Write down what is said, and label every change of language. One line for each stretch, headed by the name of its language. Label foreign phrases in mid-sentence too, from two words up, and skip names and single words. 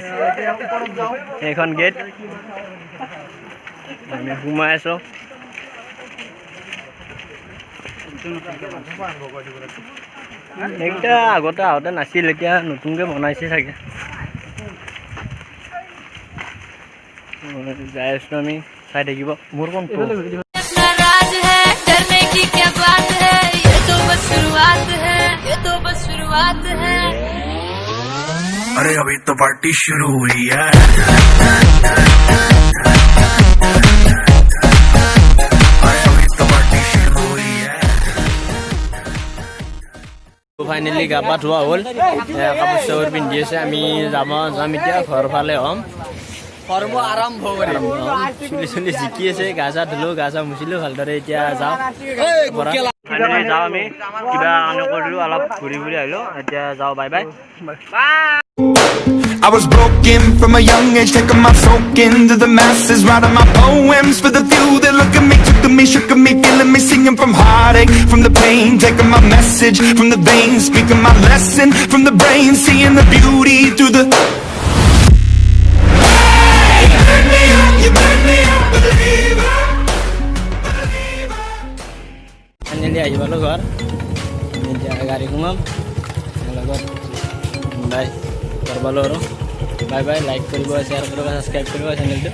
Assamese: এইখন গেট, আমি সোমাই আছোঁ। এইকেইটা আগতে আহোঁতে নাছিল, এতিয়া নতুনকৈ বনাইছে চাগে। যাই আছোঁ আমি। চাই থাকিব মোৰ কোনটো
Hindi: अपना राज है डरने की क्या बात है ये तो बस शुरुआत है ये तो बस शुरुआत है अरे अभी तो पार्टी शुरू हुई है
Assamese: ফাইনেলি গা পা ধোৱা হ'ল কাপোৰ চাপোৰ পিন্ধি আছে আমি যাম এতিয়া ঘৰ ফালে হ'ম কৰ্ম আৰম্ভ কৰিম চুলি জিকি আছে গা চা ধুলো গা চা মুচিলো ভালদৰে এতিয়া যাওঁ ফাইনেলি যাওঁ আমি কিবা কৰিলো অলপ ঘূৰি ঘূৰি আহিলো এতিয়া যাওঁ
English: bye bye I was broken from a young age, taking my soak into the masses, writing my poems for the few that look at me, took at me, shook at me, feeling me, singing from heartache, from the pain, taking my message from the veins, speaking my lesson from the brain, seeing the beauty through the. Hey, you made me a believer.
Assamese: ফাইনেলি আহি পালোঁ ঘৰ এতিয়া গাড়ী সোমাম লগত বাই ঘৰ পালোঁ আৰু
English: bye bye
Assamese: লাইক কৰিব শ্বেয়াৰ কৰিব ছাবস্ক্ৰাইব কৰিব চেনেলটো